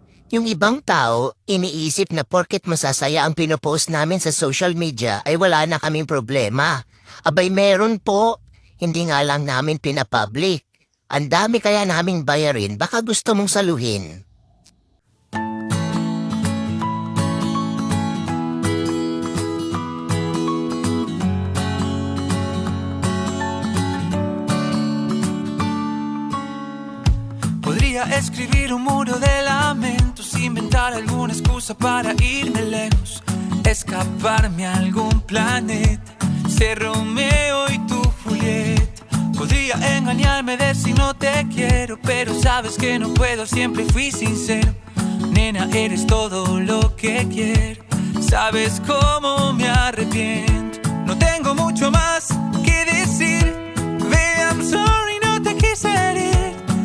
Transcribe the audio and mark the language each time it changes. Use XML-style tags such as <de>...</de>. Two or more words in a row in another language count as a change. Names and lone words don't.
<tl>Yung ibang tao, iniisip na porket masasaya ang pinopost namin sa</tl> <en>social media</en> <tl>ay wala na kaming problema. Abay meron po, hindi nga lang namin pinapublic. Ang dami kaya naming bayarin, baka gusto mong saluhin.</tl> <es>Podría escribir un muro de lamentos, inventar alguna excusa para irme lejos, escaparme a algún planeta, ser Romeo y tú Julieta. Podría engañarme, decir no te quiero, pero sabes que no puedo, siempre fui sincero. Nena, eres todo lo que quiero, sabes cómo me arrepiento. No tengo mucho más que decir,</es> <en>baby, I'm sorry,</en> <es>no te quise herir.</es>